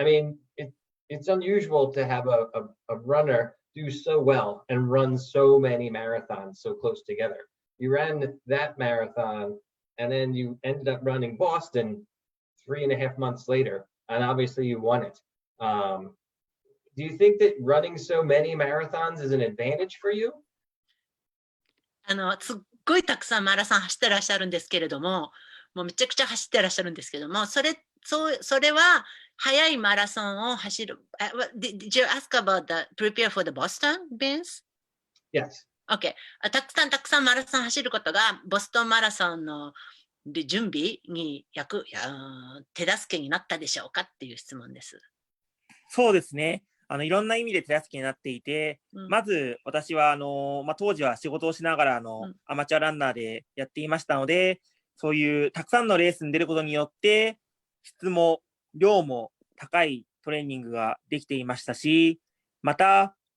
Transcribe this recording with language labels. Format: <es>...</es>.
<en>I mean, it's unusual to have a runner do so well and run so many marathons so close together. You ran that marathon, and then you ended up running Boston 3.5 months later, and obviously you won it. Do you think that running so many marathons is an advantage for you?</en> <ja>すっごいたくさんマラソン走ってらっしゃるんですけれども、もうめちゃくちゃ走ってらっしゃるんですけども、それは速いマラソンを走る。</ja> <en>Did you ask about the prepare for the Boston, Vince? Yes. Okay.</en> <ja>たくさんマラソン走ることがボストンマラソンの準備に手助けになったでしょうかっていう質問です。そうですね。いろんな意味で手助けになっていて、まず私は当時は仕事をしながらアマチュアランナーでやっていましたので、そういうたくさんのレースに出ることによって質も量も高いトレーニングができていましたし、また</ja>